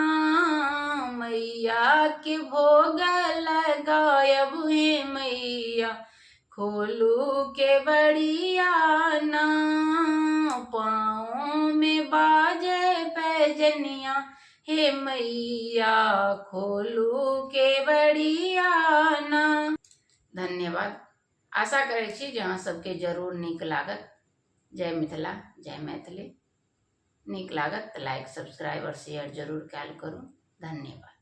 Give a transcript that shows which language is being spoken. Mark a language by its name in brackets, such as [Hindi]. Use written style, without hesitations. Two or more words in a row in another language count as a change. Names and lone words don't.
[Maithili] मैया के भोग लगायब हे मैया, खोलू के बड़िया ना। पाँव में बाजे पैजनिया हे मैया, खोलू के बड़िया ना। धन्यवाद। आशा करै छी जे अहाँ सबके जरूर नीक लागत। जय मिथिला, जय मैथिली। नीक लागत तऽ [English] like, subscribe [Maithili] और शेयर जरूर कैल करू। धन्यवाद।